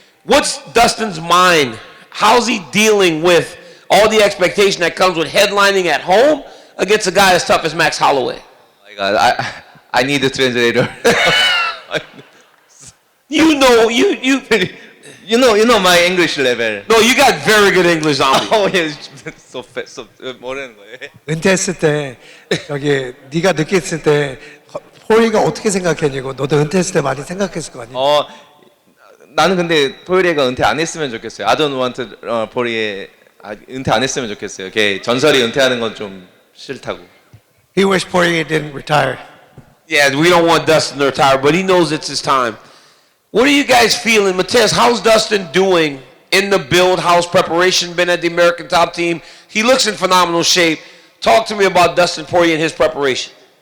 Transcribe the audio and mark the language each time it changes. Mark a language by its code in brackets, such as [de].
[en] What's Dustin's mind? How's he dealing with all the expectation that comes with headlining at home against a guy as tough as Max Holloway? Oh my God, I need a translator. You know my English level. No, you got very good English, Zombie. Oh yeah, so [ko] 뭐라는 거예요? 은퇴했을 때 여기 네가 느꼈을 때 포리가 어떻게 생각했냐고. 너도 은퇴했을 때 많이 생각했을 거 아니야? 나는 근데 포리가 은퇴 안 했으면 좋겠어요. [en] I don't want [ko] 포리에 은퇴 안 했으면 좋겠어요. 걔 전설이 은퇴하는 건 좀 싫다고. [en] He wished Poirier didn't retire. Yeah, we don't want Dustin to retire, but he knows it's his time. What are you guys feeling? Mateusz, how's Dustin doing in the build? How's preparation been at the American Top Team? He looks in phenomenal shape. Talk to me about Dustin Poirier and his preparation.